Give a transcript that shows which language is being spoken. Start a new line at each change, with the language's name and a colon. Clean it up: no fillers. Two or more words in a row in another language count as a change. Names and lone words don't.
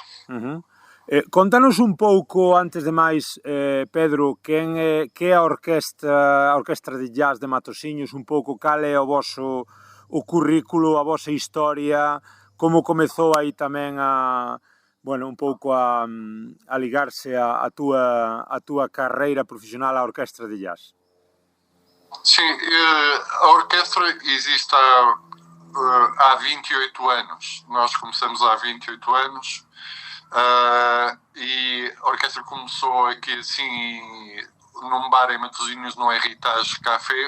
Galician: Contanos un pouco, antes de máis, Pedro, que é a Orquestra de Jazz de Matosiños, un pouco cal é o voso currículo, a vosa historia, como comezou aí tamén un pouco a ligarse a túa carreira profesional á Orquestra de Jazz.
Portuguese: Sim, a orquestra existe há 28 anos. Nós começamos há 28 anos. E a orquestra começou aqui assim num bar em Matosinhos, no Heritage Café.